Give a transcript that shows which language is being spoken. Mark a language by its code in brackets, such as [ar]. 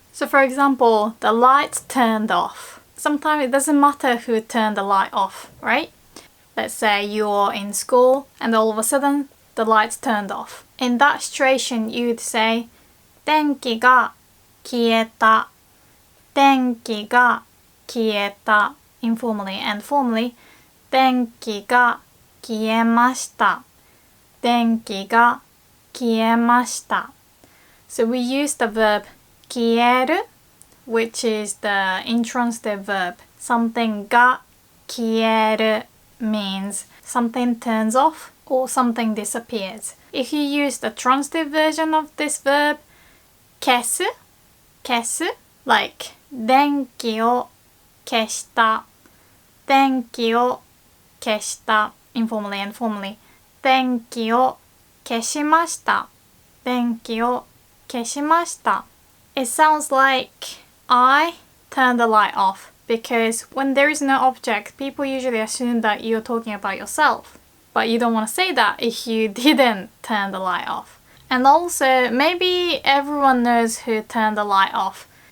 [en] So for example, the lights turned off. Sometimes it doesn't matter who turned the light off, right? Let's say you're in school and all of a sudden the lights turned off. In that situation, you'd say [ja] 電気が消えた. 電気が消えた. [en] Informally and formally, [ja] 電気が消えました. 電気が消えました. [en] So we use the verb 消える, which is the intransitive verb. Something が消える means something turns off or something disappears. If you use the transitive version of this verb, 消す, 消す, like [ja] 電気を消した, 電気を消した, [en] informally and formally, [ja] 電気を消しました, 電気を消しました. [en] It sounds like I turned the light off, because when there is no object, people usually assume that you're talking about yourself. But you don't want to say that if you didn't turn the light off. And also, maybe everyone knows who turned the light off.